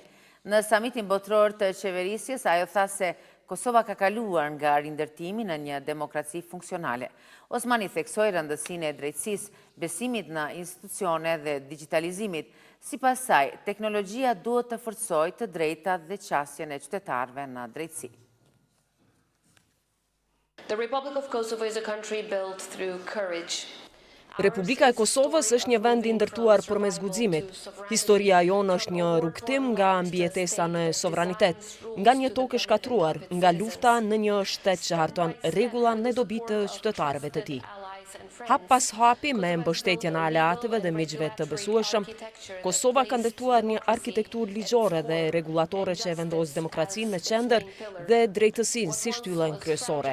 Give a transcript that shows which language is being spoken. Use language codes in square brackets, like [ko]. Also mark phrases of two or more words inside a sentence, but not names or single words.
[sq] Në samitin botror të qeverisjes, ajo tha se Kosova ka kaluar nga rindërtimi në një demokraci funksionale. Osmani theksoi rëndësinë e drejtësisë, besimit në institucione dhe digitalizimit. Sipas saj, teknologjia duhet të forcojë të drejtat dhe qasjen e qytetarëve në drejtësi. [en] The Republic of Kosovo is a country built through courage. [sq] Republika e Kosovës është një vend i ndërtuar përmes guximit. Historia jonë është një rrugtim nga mbijetesa në sovranitet, nga një tokë e shkatruar, nga lufta në një shtet që harton rregulla në dobi të qytetarëve të tij. Hap pas hapi me mbështetjen e aleatëve dhe miqve të besueshëm, Kosova ka ndërtuar një arkitekturë ligjore dhe rregullatore që e vendos demokracinë në qendër dhe drejtësinë si shtyllën kryesore.